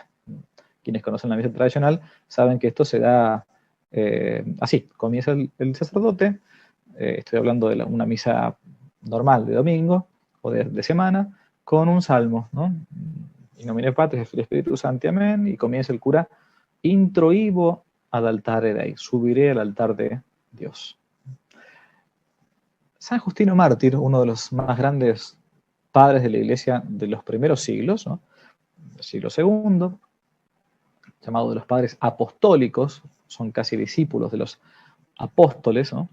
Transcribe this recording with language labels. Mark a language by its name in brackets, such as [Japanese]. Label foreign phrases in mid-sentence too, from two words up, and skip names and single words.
[Spanish] Quienes conocen la misa tradicional saben que esto se da así, comienza el sacerdote, estoy hablando de una misa normal de domingo o de semana, con un salmo, ¿no? [Latin] In nomine Patris et Spiritus Sancti, [Spanish] amén, y comienza el cura, [Latin] introibo ad altare Dei, [Spanish] subiré al altar de Dios. San Justino Mártir, uno de los más grandes padres de la Iglesia de los primeros siglos, ¿no? Del siglo II, llamado de los padres apostólicos, son casi discípulos de los apóstoles, ¿no?